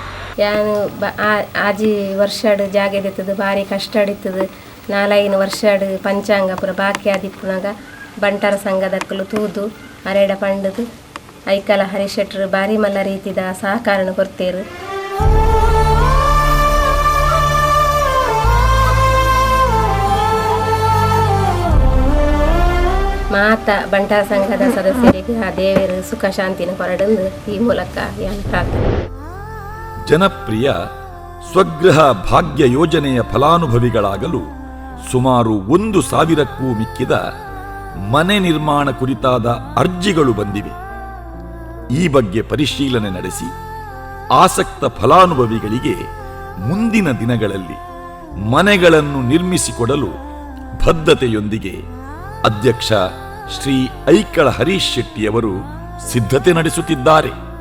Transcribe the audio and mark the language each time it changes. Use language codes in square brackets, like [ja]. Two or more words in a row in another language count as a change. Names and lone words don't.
[tcy] ಯಾನು ಆಜಿ ವರ್ಷಡ್ ಜಾಗೆ ದಿತ್ತದು ಭಾರಿ ಕಷ್ಟ ಅಡಿತದು 4-5 ವರ್ಷಡ್ ಪಂಚಾಂಗ ಪುರ ಬಾಕಿ ಆದಿಪ್ಪುನಾಗ ಬಂಟರ ಸಂಘದಕ್ಕಲು ತೂದು ಅರೆಡ ಪಂಡದು ಐಕಲ ಹರಿಶೆಟ್ರು ಭಾರಿ ಮಲ್ಲ ರೀತಿದ ಸಹಕಾರನ ಕೊರ್ತೇರು. ಮಾತ ಬಂಟರ ಸಂಘದ ಸದಸ್ಯರಿಗೆ ಆ ದೇವರು ಸುಖ ಶಾಂತಿನ ಹೊರಡಂದು ಈ ಮೂಲಕ ಯಾನು ಪ್ರಾರ್ಥನೆ. [kn] ಜನಪ್ರಿಯ ಸ್ವಗೃಹ ಭಾಗ್ಯ ಯೋಜನೆಯ ಫಲಾನುಭವಿಗಳಾಗಲು ಸುಮಾರು 1,000ಕ್ಕೂ ಮಿಕ್ಕಿದ ಮನೆ ನಿರ್ಮಾಣ ಕುರಿತಾದ ಅರ್ಜಿಗಳು ಬಂದಿವೆ. ಈ ಬಗ್ಗೆ ಪರಿಶೀಲನೆ ನಡೆಸಿ ಆಸಕ್ತ ಫಲಾನುಭವಿಗಳಿಗೆ ಮುಂದಿನ ದಿನಗಳಲ್ಲಿ ಮನೆಗಳನ್ನು ನಿರ್ಮಿಸಿಕೊಡಲು ಬದ್ಧತೆಯೊಂದಿಗೆ ಅಧ್ಯಕ್ಷ ಶ್ರೀ ಐಕಳ ಹರೀಶ್ ಶೆಟ್ಟಿಯವರು ಸಿದ್ಧತೆ ನಡೆಸುತ್ತಿದ್ದಾರೆ.